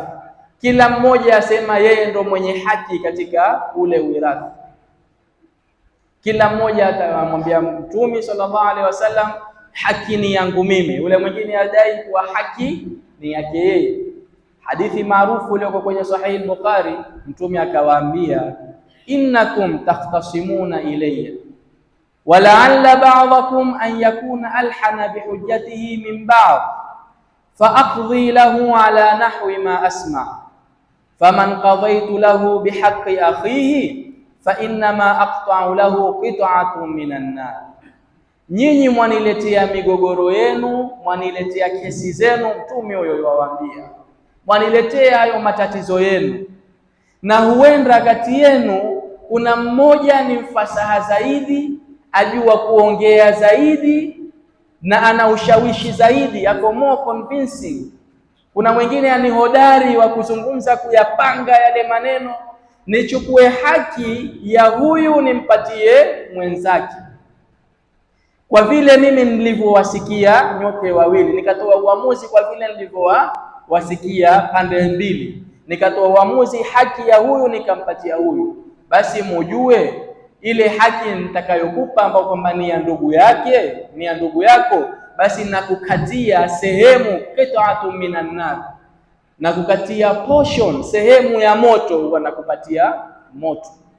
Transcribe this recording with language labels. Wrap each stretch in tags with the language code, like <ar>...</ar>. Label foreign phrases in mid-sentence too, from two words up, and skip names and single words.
<sw>Kila mmoja asema yeye ndo mwenye haki katika ule wirathi. Kila mmoja atamwambia Mtume</sw> <ar>صلى الله عليه وسلم,</ar> <sw>haki ni yangu mimi. Ule mwingine adai kuwa haki ni yake yeye. Hadithi maarufu iliyoko kwenye Sahih Bukhari, Mtume akawaambia,</sw> <ar>إنكم تختصمون إلي ولعل بعضكم أن يكون ألحن بحجته من بعض فأقضي له على نحو ما أسمع فمن قضيت له بحق أخيه فإنما أقطع له قطعة من النار.</ar> <sw>Nyinyi mwaniletea migogoro yenu, mwaniletea kesi zenu. Mtume huyo yuwaambia, mwaniletea hayo matatizo yenu, na huenda kati yenu kuna mmoja ni mfasaha zaidi, ajua kuongea zaidi na ana ushawishi zaidi, ako</sw> <en>more convincing.</en> <sw>Kuna mwingine ani hodari wa kuzungumza, kuyapanga yale maneno. Nichukue haki ya huyu nimpatie mwenzake. Kwa vile mimi nilivyowasikia nyote wawili, nikatoa uamuzi kwa vile nilivyowasikia pande mbili, nikatoa uamuzi haki ya huyu nikampatia huyu, basi mujue ile haki nitakayokupa ambayo kwamba ni ya ndugu yake, ni ya ndugu yako, basi nakukatia sehemu</sw> <ar>قطعة من النار,</ar> <sw>nakukatia portion, sehemu ya moto, huwa nakupatia moto.</sw>